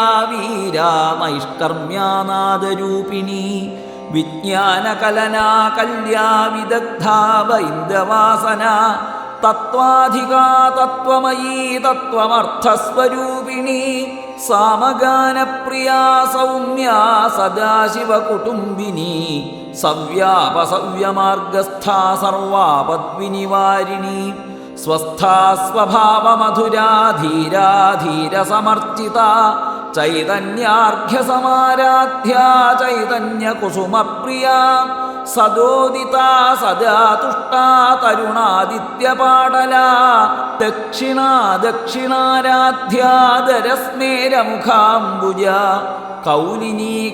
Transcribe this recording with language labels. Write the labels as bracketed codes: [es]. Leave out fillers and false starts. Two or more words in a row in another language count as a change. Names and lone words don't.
[sa] വീരാ നൈഷ്കർമ്മ്യാനാദരൂപിണി വിജ്ഞാനകലനാ കല്യാ വിദഗ്ധാ വൈന്ദവാസന തത്വാധികാ തത്വമയീ തത്വമർത്ഥസ്വരൂപിണി സാമഗാനപ്രിയാ സൗമ്യാ സദാശിവകുടുംബിനി സവ്യാപസവ്യമാർഗസ്ഥാ സർവാപദ്വിനിവാരിണി സ്वस्था स्वभावमधुरा धीरा धीरसमर्चिता चैतन्यार्घ्यसमाराध्या चैतन्यकुसुमप्रिया सदोदिता सदा तुष्टा तरुणादित्यपाटला दक्षिणा दक्षिणाराध्या दरस्मेरमुखाम्बुजा कौलिनी